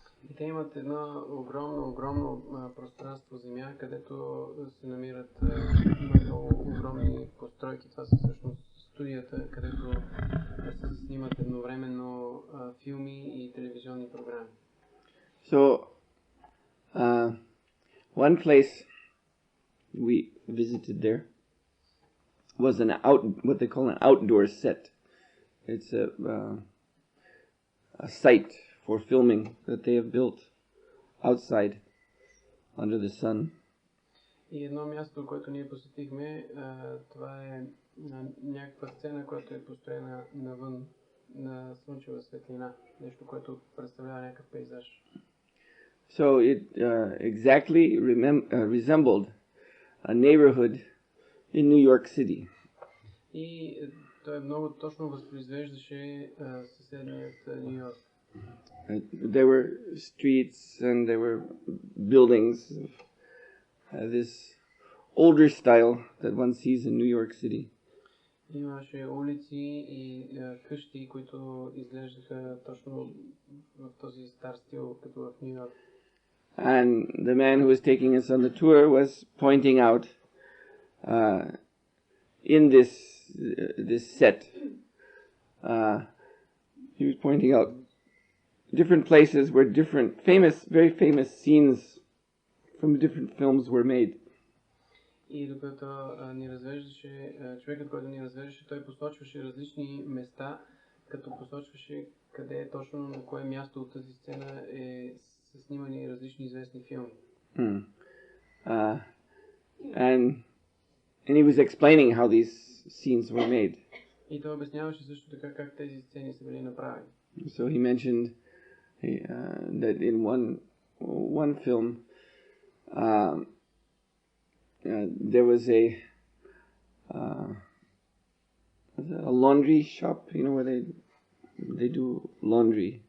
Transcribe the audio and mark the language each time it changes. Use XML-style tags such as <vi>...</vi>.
<bg>И те имат едно огромно пространство земя, където се намират много огромни постройки. Това са всъщност студията, където се снимат едновременно филми и телевизионни програми.</bg> <en>So, one place we visited there was what they call an outdoor set. It's a site for filming that they have built outside under the sun.</en> <bg>И едно място, което ние посетихме, това е някаква сцена, която е построена навън на слънчева светлина. Нещо, което представлява някакъв пейзаж.</bg> <en>So it exactly resembled a neighborhood in New York City.</en> <bg>И той много точно възпроизвеждаше съседният Ню Йорк.</bg> <en>There were streets and there were buildings of this older style that one sees in New York City.</en> <bg>Имаше улици и къщи, които изглеждаха точно в този стар стил, като в Ню Йорк.</bg> <en>And the man who was taking us on the tour was pointing out in this set, he was pointing out different places where very famous scenes from different films were made.</en> <bg>И докато ни развеждаше, човекът, който ни развеждаше, той посочваше различни места, като посочваше къде точно, на кое място от тази сцена са снимани различни известни филми.</bg> <en>And he was explaining how these scenes were made.</en> <bg>И той обясняваше също така как тези сцени са били направени.</bg> <en>So he mentioned that in one film there was a laundry shop, you know, where they do laundry.</en>